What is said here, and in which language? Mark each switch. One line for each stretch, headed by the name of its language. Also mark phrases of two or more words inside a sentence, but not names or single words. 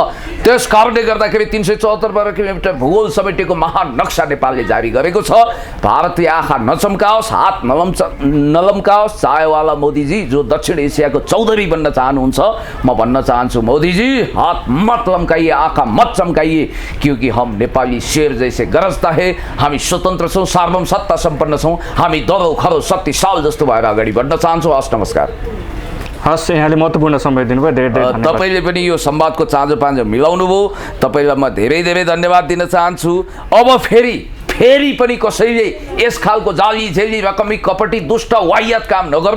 Nepali: त्यस कारणले गर्दाखेरि 374 वर्ग किलोमिटर भूगोल समेटेको महान नक्सा नेपालले जारी गरेको छ। भारतले आँखा नचम्काओस्, हात नलम्काओस्। चायवाला मोदीजी जो दक्षिण एसियाको चौधरी बन्न चाहनुहुन्छ, म भन्न चाहन्छु मोदीजी
Hindi: हात मत लम्काइए, आँखा मत चम्काइए, क्योंकि हम नेपाली शेर जैसे गरजता है।
Nepali: हामी स्वतन्त्र छौँ, सार्वभौम सत्ता सम्पन्न छौँ। हामी दरो खरो शक्तिशाल जस्तो भएर अगाडि बढ्न चाहन्छौँ। हस्, नमस्कार। हस्, यहाँले महत्त्वपूर्ण समय दिनुभयो, धेरै धेरै धन्यवाद। तपाईँले पनि यो संवादको चाँजो पाँजो मिलाउनु भयो, तपाईँलाई म धेरै धेरै धन्यवाद दिन चाहन्छु। अब फेरि पनि कसैले यस खालको जाली झेली रकमी कपटी दुष्ट वाहियात काम नगर्नु।